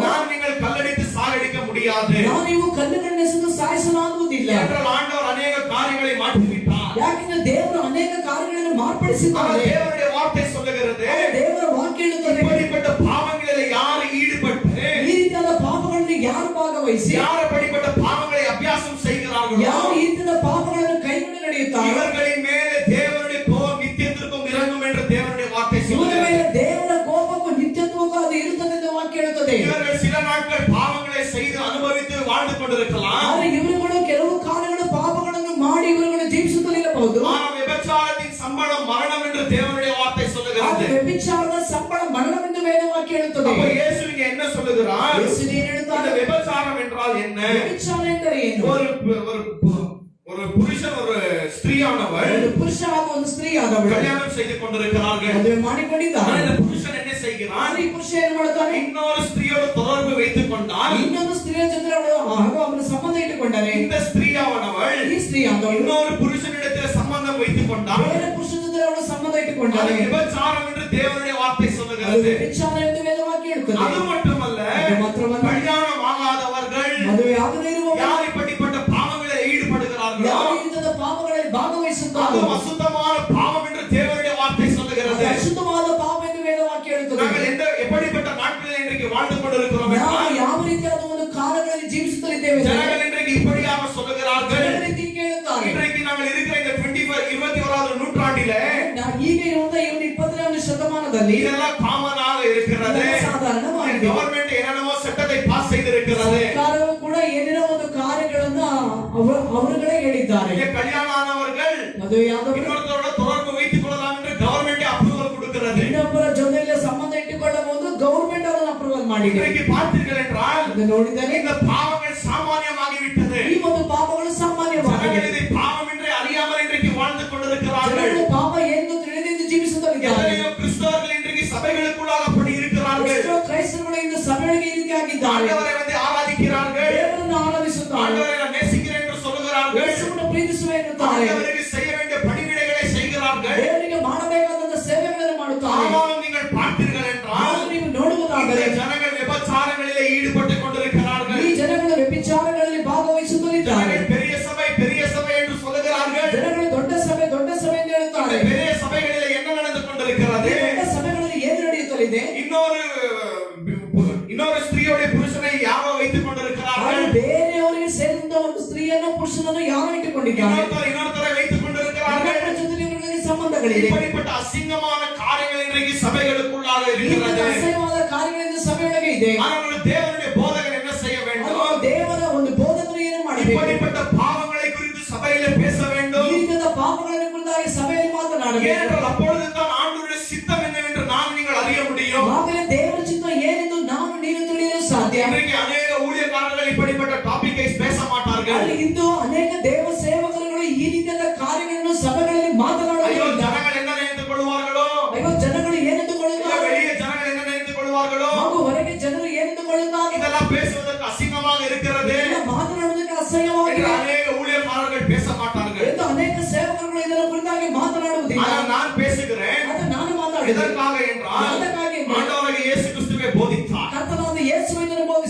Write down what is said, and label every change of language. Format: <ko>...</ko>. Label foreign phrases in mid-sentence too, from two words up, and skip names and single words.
<ta>நீங்கள் கல்லடித்து சாகடிக்க முடியாது.</ta> <kn>ನೀವು ಕಲ್ಲುಗಳನ್ನು ಎಸೆದು ಸಾಯಿಸಲಾಗುವುದಿಲ್ಲ.</kn> <ta>என்றால் ஆண்டவர் அநேக காரியங்களை மாற்றிவிட்டார்.</ta> <kn>ಯಾಕೆಂದರೆ ದೇವರು ಅನೇಕ ಕಾರ್ಯಗಳನ್ನು ಮಾರ್ಪಡಿಸಿದ್ದಾರೆ.</kn> <ta>தேவனுடைய வார்த்தை சொல்லுகிறது.</ta> <kn>ದೇವರ ವಾಕ್ಯ ಹೇಳುತ್ತದೆ.</kn> <ta>இப்படிப்பட்ட பாவங்களில் யார் ஈடுபட்டு</ta> <kn>ಈ ರೀತಿಯಾದ ಪಾಪಗಳಲ್ಲಿ ಯಾರು ಭಾಗವಹಿಸಿ</kn> <ta>யார் அப்படிப்பட்ட பாவங்களை அபியாசம் செய்கிறார்களோ</ta> <kn>ಯಾರು ಈ ರೀತಿಯಾದ ಪಾಪಗಳನ್ನು ಕೈಗೊಂಡು ನಡೆಯುತ್ತಾರೆ</kn> <ta>இவர்களின் மேலே தேவனுடைய கோபம் நித்தியத்திற்கும் இறங்கும் என்று தேவனுடைய வார்த்தை</ta> <kn>ಇವರ</kn> <ta>சொல்லுகிறது.</ta> <kn>ಮೇಲೆ ದೇವರ ಕೋಪಕ್ಕೂ ನಿತ್ಯತ್ವಕ್ಕೂ ಅದು ಇರುತ್ತದೆ ಎಂದು ವಾಕ್ಯ ಹೇಳುತ್ತದೆ.</kn> <ta>இவர்கள் சில நாட்கள் பாவங்களை செய்து அனுபவித்து வாழ்ந்து கொண்டிருக்கலாம்.</ta> <kn>ಆದರೆ ಇವರುಗಳು ಕೆಲವು ಕಾಲಗಳು ಪಾಪಗಳನ್ನು ಮಾಡಿ ಇವರುಗಳು ಜೀವಿಸುತ್ತಲಿರಬಹುದು.</kn> <ta>ஆனால் விபச்சாரத்தின் சம்பளம் மரணம் என்று தேவனுடைய வார்த்தை சொல்லுகிறது.</ta> <kn>ವ್ಯಭಿಚಾರದ ಸಂಬಳ ಮರಣವೆಂದು ವೇದವಾಕ್ಯ ಹೇಳುತ್ತದೆ.</kn> <ta>அப்ப இயேசு இங்க என்ன சொல்லுகிறார்?</ta> <kn>ಯೇಸು ಏನು ಹೇಳುತ್ತಾನೆ?</kn> <ta>இந்த விபச்சாரம் என்றால் என்ன?</ta> <kn>ವ್ಯಭಿಚಾರ ಎಂದರೆ ಏನು?</kn> <ta>ஒரு புருஷன் ஒரு ஸ்திரீயானவள்</ta> <kn>ಒಂದು ಪುರುಷ ಹಾಗೂ ಒಂದು ಸ್ತ್ರೀ ಆದವಳು</kn> <ta>கல்யாணம் செய்து கொண்டிருக்கிறார்கள்.</ta> <kn>ಮದುವೆ ಮಾಡಿಕೊಂಡಿದ್ದಾರೆ.</kn> <ta>இந்த புருஷன் என்ன செய்கிறான்?</ta> <kn>ಈ ಪುರುಷ ಏನು ಮಾಡುತ್ತಾನೆ?</kn> <ta>இன்னொரு ஸ்திரீயோடு தொடர்பு வைத்துக் கொண்டால்</ta> <kn>ಇನ್ನೊಂದು ಸ್ತ್ರೀಯ ಜೊತೆ ಹಾಗೂ ಅವನ ಸಂಬಂಧ ಇಟ್ಟುಕೊಂಡರೆ</kn> <ta>இந்த ஸ்திரீயானவள்</ta> <kn>ಈ ಸ್ತ್ರೀ ಆದವಳು</kn> <ta>இன்னொரு புருஷனிடத்தில் சம்பந்தம் வைத்துக் கொண்டால்</ta> <kn>ಬೇರೆ ಪುರುಷನ ಜೊತೆ ಅವಳು ಸಂಬಂಧ</kn> <ta>அது</ta> <kn>ಇಟ್ಟುಕೊಂಡರೆ</kn> <ta>விபச்சாரம் என்று தேவனுடைய வார்த்தை</ta> <kn>ಅದು</kn> <ta>சொல்லுகிறது.</ta> <kn>ವ್ಯಭಿಚಾರ ಎಂದು ವೇದವಾಕ್ಯ ಹೇಳುತ್ತದೆ.</kn> <ta>அது மட்டுமல்ல, கல்யாணம் ஆகாதவர்கள்</ta> <kn>ಮದುವೆ ಆಗದೇ ಇರುವವರು</kn> <ta>யார் இப்படிப்பட்ட பாவங்களில் ஈடுபடுகிறார்களோ</ta> <kn>ಯಾವ ರೀತಿಯಾದ ಪಾಪಗಳಲ್ಲಿ ಭಾಗವಹಿಸುತ್ತಾರೋ</kn> <ta>அது அசுத்தமான பாவம் என்று தேவனுடைய வார்த்தை சொல்லுகிறது.</ta> <kn>ಅದು ಅಶುದ್ಧವಾದ ಪಾಪ ಎಂದು ವೇದವಾಕ್ಯ ಹೇಳುತ್ತದೆ.</kn> <ta>நாங்கள் எப்படிப்பட்ட நாட்களில் இன்றைக்கு வாழ்ந்து கொண்டிருக்கிறோம்</ta> <kn>ನಾವು</kn> <ta>என்றால்</ta> <kn>ಯಾವ ರೀತಿಯಾದ ಒಂದು ಕಾಲಗಳಲ್ಲಿ ಜೀವಿಸುತ್ತಲಿದ್ದೇವೆ</kn> <ta>ஜனங்கள் இன்றைக்கு இப்படியாக சொல்லுகிறார்கள்.</ta> <kn>ರೀತಿ ಕೇಳುತ್ತಾರೆ.</kn> <ta>இன்றைக்கு நாங்கள் இருக்கிற இந்த 21வது நூற்றாண்டிலே</ta> <kn>ಈಗ ಇರುವಂತ ಈ 21ನೇ ಶತಮಾನದಲ್ಲಿ</kn> <ta>இதெல்லாம் காமனாக இருக்கிறது.</ta> <kn>ಸಾಧಾರಣವಾಗಿದೆ.</kn> <ta>கவர்மெண்ட் என்னென்னவோ சட்டத்தை பாஸ் செய்திருக்கிறது.</ta> <kn>ಸರ್ಕಾರವು ಕೂಡ ಏನೇನೋ ಒಂದು ಕಾರ್ಯಗಳನ್ನು ಅವರುಗಳೇ ಹೇಳಿದ್ದಾರೆ.</kn> <ta>இங்கே கல்யாணம் ஆனவர்கள்</ta> <kn>ಮದುವೆಯಾದವರು</kn> <ta>இன்னொருத்தரோட தொடர்பு வைத்துக் கொள்ளலாம் என்று</ta> <en>government approval</en> <ta>கொடுக்கிறது.</ta> <kn>ಇನ್ನೊಬ್ಬರ ಜೊತೆಯಲ್ಲಿ ಸಂಬಂಧ ಇಟ್ಟುಕೊಳ್ಳಬಹುದು ಗೌರ್ಮೆಂಟ್ ಅವರನ್ನು ಅಪ್ರೂವಲ್ ಮಾಡಿದೆ.</kn> <ta>இன்றைக்கு பார்த்தீர்கள் என்றால்</ta> <kn>ಅದು ನೋಡಿದರೆ</kn> <ta>இந்த பாவங்கள் சாமானியமாகி விட்டது.</ta> <kn>ಈ ಒಂದು ಪಾಪಗಳು ಸಾಮಾನ್ಯವಾಗಿದೆ.</kn> <ta>ஜனங்கள் இதை பாவம் என்று அறியாமல் இன்றைக்கு வாழ்ந்து கொண்டிருக்கிறார்கள்.</ta> <kn>ಜನರು ಪಾಪ ಎಂದು ತಿಳಿದು ಜೀವಿಸುತ್ತಿದ್ದಾರೆ.</kn> <ta>எத்தனையோ கிறிஸ்தவர்கள் இன்றைக்கு சபைகளுக்குள்ளாக அப்படி இருக்கிறார்கள்.</ta> <kn>ಎಷ್ಟೋ ಕ್ರೈಸ್ತರು ಇಂದು ಸಭೆಗಳಿಗೆ ಈ ರೀತಿಯಾಗಿದ್ದಾರೆ.</kn> <ta>ஆண்டவரை வந்து ஆராதிக்கிறார்கள்.</ta> <kn>ದೇವರನ್ನು ಆರಾಧಿಸುತ್ತಾರೆ.</kn> <ta>ஆண்டவரை நான் நேசிக்கிறேன் என்று சொல்லுகிறார்கள்.</ta> <kn>ಯೇಸುವನ್ನು ಪ್ರೀತಿಸುವೆ ಎನ್ನುತ್ತಾರೆ.</kn> <ta>ஆண்டவருக்கு செய்ய வேண்டிய பணிவிடைகளை செய்கிறார்கள்.</ta> <kn>ದೇವರಿಗೆ ಮಾಡಬೇಕಾದ ಸೇವೆಗಳನ್ನು ಮಾಡುತ್ತಾರೆ.</kn> <ta>ஆனாலும் நீங்கள் பார்த்தீர்கள் என்றால்</ta> <kn>ನೀವು ನೋಡುವುದಾದರೆ</kn> <ta>இந்த ஜனங்கள் விபச்சாரங்களிலே ஈடுபட்டுக் கொண்டிருக்கிறார்கள்.</ta> <kn>ಈ ಜನಗಳು ವ್ಯಭಿಚಾರಗಳಲ್ಲಿ ಭಾಗವಹಿಸುತ್ತಿದ್ದಾರೆ.</kn> <ta>பெரிய சபை என்று சொல்லுகிறார்கள்.</ta> <kn>ಜನಗಳು ದೊಡ್ಡ ಸಭೆ ಎಂದು ಹೇಳುತ್ತಾರೆ.</kn> <ta>இந்த பெரிய சபைகளிலே என்ன நடந்து கொண்டிருக்கிறது?</ta> <kn>ದೊಡ್ಡ ಸಭೆಗಳಲ್ಲಿ ಏನು ನಡೆಯುತ್ತಲಿದೆ?</kn> <ta>இன்னொரு ஸ்திரீயோட புருஷனை யாரோ வைத்துக் கொண்டிருக்கிறார்கள்.</ta> <kn>ಬೇರೆಯವರಿಗೆ ಸೇರಿದ ಒಂದು ಸ್ತ್ರೀಯನ್ನು ಪುರುಷನನ್ನು ಯಾರು ಇಟ್ಟುಕೊಂಡಿದ್ದಾರೆ?</kn> <ta>இன்னொருத்தரை வைத்துக் கொண்டிருக்கிறார்கள்.</ta> <kn>ಅವರ ಜೊತೆ ಇವರಿಗೆ ಸಂಬಂಧಗಳಿದೆ.</kn> <ta>இப்படிப்பட்ட அசிங்கமான காரியங்கள் இன்றைக்கு சபைகளுக்குள்ளாக இருக்கிறது.</ta> <kn>ಅಸಹ್ಯವಾದ ಕಾರ್ಯಗಳಿಂದ ಸಭೆಯೊಳಗೆ ಇದೆ.</kn> <ta>ஆனால் தேவனுடைய போதகர் என்ன செய்ய வேண்டும்?</ta> <kn>ದೇವರ ಒಂದು ಬೋಧಕರು ಏನು ಮಾಡಬೇಕು?</kn> <ta>இப்படிப்பட்ட பாவங்களை குறித்து சபையிலே பேச வேண்டும்.</ta> <kn>ಈ ರೀತಿಯ ಪಾಪಗಳನ್ನು ಕುರಿತಾಗಿ ಸಭೆಯಲ್ಲಿ ಮಾತನಾಡಬೇಕು.</kn> <ta>ஏனென்றால் அப்பொழுதுதான் ஆண்டவருடைய சித்தம் என்னவென்று நான் நீங்கள் அறிய முடியும்.</ta> <kn>ಆಗಲೇ ದೇವರ ಚಿತ್ತ ಏನೆಂದು ನಾನು ನೀನು ತಿಳಿಯಲು ಸಾಧ್ಯ.</kn> <ta>இன்றைக்கு அநேக ஊழியக்காரர்கள் இப்படிப்பட்ட டாபிக்கை பேச மாட்டார்கள்.</ta> <kn>ಇಂದು ಅನೇಕ ದೇವ ಸೇವಕರುಗಳು ಈ ರೀತಿಯಾದ ಕಾರ್ಯಗಳನ್ನು ಸಭೆಗಳಲ್ಲಿ ಮಾತನಾಡುವುದಿಲ್ಲ.</kn> <ta>ஜனங்கள் என்ன நினைத்துக் கொள்வார்களோ?</ta> <kn>ಅಯ್ಯೋ ಜನಗಳು ಏನೆಂದುಕೊಳ್ಳುತ್ತಾರೆ?</kn> <ta>வெளியே ஜனங்கள் என்ன நினைத்துக் கொள்வார்களோ?</ta> <kn>ಹಾಗೂ ಹೊರಗೆ ಜನರು ಏನೆಂದುಕೊಳ್ಳುತ್ತಾರೆ?</kn> <ta>இதெல்லாம் பேசுவதற்கு அசிங்கமாக இருக்கிறது.</ta> <kn>ಮಾತನಾಡುವುದಕ್ಕೆ ಅಸಹ್ಯವಾಗಿದೆ.</kn> <ta>அநேக ஊழியக்காரர்கள் பேச மாட்டார்கள்.</ta> <kn>ಎಂದು ಅನೇಕ ಸೇವಕರುಗಳು ಇದರ ಕುರಿತಾಗಿ ಮಾತನಾಡುವುದಿಲ್ಲ.</kn> <ta>ஆனால் நான் பேசுகிறேன்.</ta> <kn>ಅದು ನಾನು ಮಾತಾಡಿದೆ.</kn> <ta>எதற்காக என்றால்</ta> <kn>ಅದಕ್ಕಾಗಿ</kn> <ta>ஆண்டவராகிய இயேசு கிறிஸ்துவை போதித்தார்.</ta> <kn>ಕರ್ತನಾದ ಯೇಸುವನ್ನು</kn>